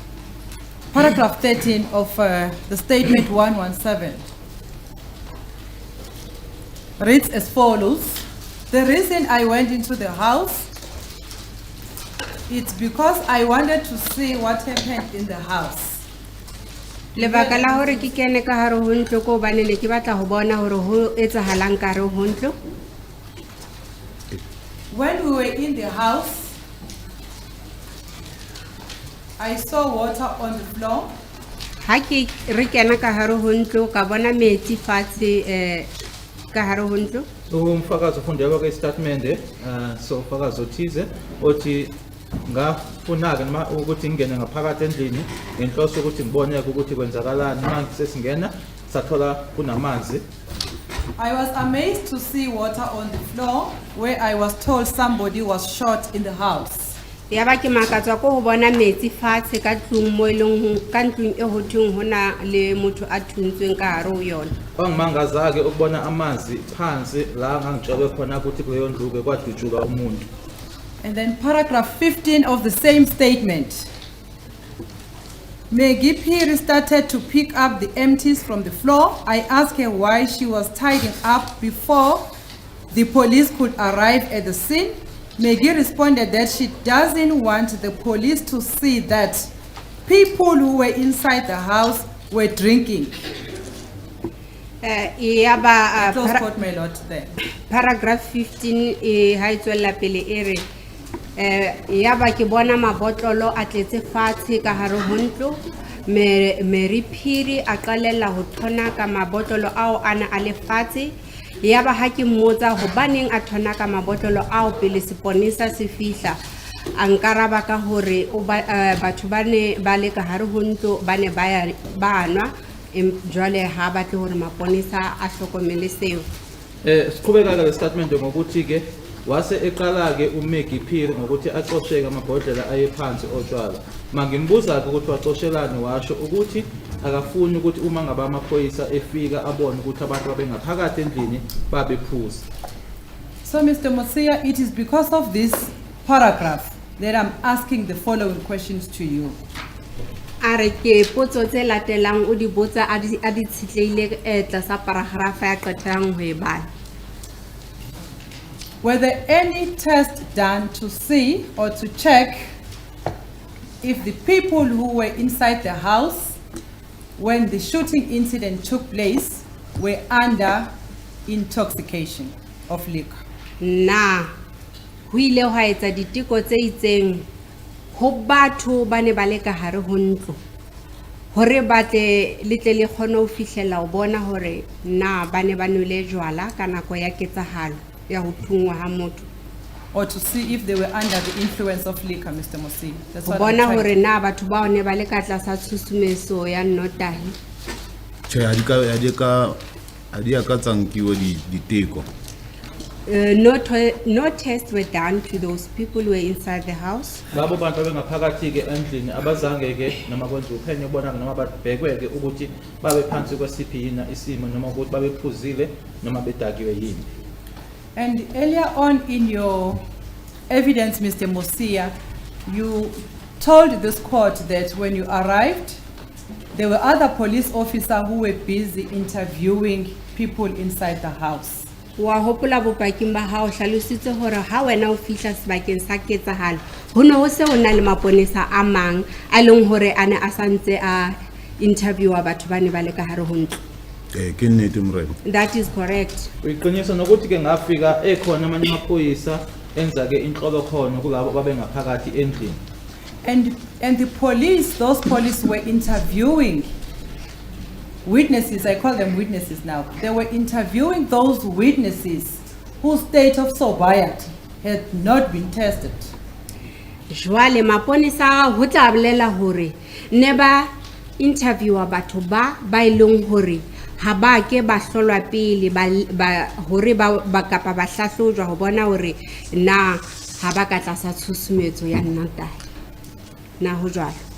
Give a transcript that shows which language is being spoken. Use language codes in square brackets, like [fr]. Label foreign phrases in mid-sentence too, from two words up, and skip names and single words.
[en] Paragraph 13 of the statement 117 reads as follows. The reason I went into the house, it's because I wanted to see what happened in the house. [st] Lebaka la hore ke kene ka hare ho ntlo ko bane ne ke batla ho bona hore ho etsahalang ka hare ho ntlo. [en] When we were in the house, I saw water on the floor. [st] Ha ke re kena ka hare ho ntlo ka bona metsi fatshe ka hare ho ntlo. [zu] Umfakazi ufundeka kwistatimende so umfakazi othize othi ngafuna-ke noma ukuthi ngingene ngaphakathi endlini ngenhloso ukuthi ngiboneke ukuthi kwenzakalani. Uma sesingena sathola kunamanzi [en] I was amazed to see water on the floor where I was told somebody was shot in the house. [st] Ya ba ke makatswa ko ho bona metsi fatshe ka tlung mo eleng ka ntlung e hothong hona le motho a thuntsweng ka hare ho yona. [zu] Bangimangaza-ke ukubona amanzi phansi la ngangitshelwe khona ukuthi kuleyo ndlu-ke kwadutshuka umuntu. [en] And then paragraph 15 of the same statement. Maggie Phiri started to pick up the empties from the floor. I asked her why she was tidying up before the police could arrive at the scene. Maggie responded that she doesn't want the police to see that people who were inside the house were drinking. [st] Ya ba [en] Close quote, my lord, there. [st] paragraph 15 ha itswella pele ere ya ba ke bona mabotlolo a tletse fatshe ka hare ho ntlo. Mary Phiri a qalella ho thona ka mabotlolo ao ana a le fatshe. Ya ba ha ke mmotsa hobaneng a thona ka mabotlolo ao pele seponesa se fihla, a nkaraba ka hore batho ba ne ba le ka hare ho ntlo ba ne ba nwa jwale ha batle hore maponesa a hlokomele seo. [zu] Siqhubeka-ke le statement ngokuthi ke wase eqala-ke uMaggie Phiri ngokuthi axosheke amabhodlela aye phansi otshwala. Mangimbuza-ke ukuthi waxoshelani, washo ukuthi akafuni ukuthi uma ngabe amaphoyisa efika abone ukuthi abantu babengaphakathi endlini babephuza. [en] So, Mr. Mosia, it is because of this paragraph that I'm asking the following questions to you. [st] Are ke potso tse latelang o di botsa a di tshitleile tlasa paragraph ya qetang ho e bala. [en] Were there any tests done to see or to check if the people who were inside the house when the shooting incident took place were under intoxication of liquor? [st] Na ho ile ho etsa diteko tse itseng ho batho ba ne ba le ka hare ho ntlo hore batle letle le kgone ho fihlela ho bona hore na ba ne ba nwele jwala ka nako ya ketsahalo ya ho thungwa ha motho, [en] Or to see if they were under the influence of liquor, Mr. Mosia? That's [st] ho [en] what I'm [st] bona [en] trying [st] hore [en] to- [st] na batho ba ne ba le ka tlasa tshusumetso ya nnotahi. Tjhe, ha di a ka tsankiwa diteko. [en] No tests were done to those people who were inside the house. [zu] Labo bantu abengaphakathi-ke endlini abazange-ke noma kwenza uphenyo ubona-ke noma babhekwe-ke ukuthi babe phansi kwesiphi yini isimo noma ukuthi babephuzile noma bedakiwe yini. [en] And earlier on in your evidence, Mr. Mosia, you told this court that when you arrived, there were other police officers who were busy interviewing people inside the house. [st] Wa hopola bopaking ba hao hlalositse hore ha wena o fihla sebakeng sa ketsahalo ho ne ho se ho na le maponesa a mang a leng hore a ne a santse a interviewa batho ba ne ba le ka hare ho ntlo. Ke nnete morena. [en] That is correct. [zu] Uyiqinisa nokuthi-ke ngafika ekhona amanye amaphoyisa enza-ke inhlolo khona kulabo babengaphakathi endlini. [en] And the police, those police were interviewing witnesses, I call them witnesses now. They were interviewing those witnesses whose state of sobriety had not been tested. [st] Jwale maponesa ho tla bolela hore ne ba interviewa batho ba ileng hore ha ba ke ba hlolwa pele ba hore ba kapa ba hlahlojwa ho bona hore na ha ba ka tlasa tshusumetso ya nnatahi na ho jwalo.